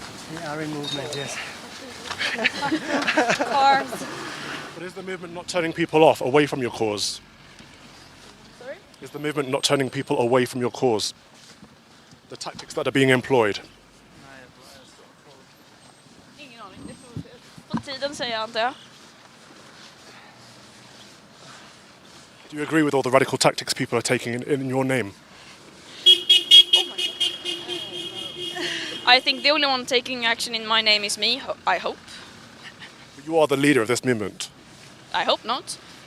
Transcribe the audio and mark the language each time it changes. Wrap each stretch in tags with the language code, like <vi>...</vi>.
<en>We are in movement, yes. Cars. But is the movement not turning people off, away from your cause? Sorry? Is the movement not turning people away from your cause? The tactics that are being employed?</en> <sv>Ingen aning. Det får tiden säga, antar jag.</sv> <en>Do you agree with all the radical tactics people are taking in your name? I think the only one taking action in my name is me, I hope. You are the leader of this movement. I hope not.</en>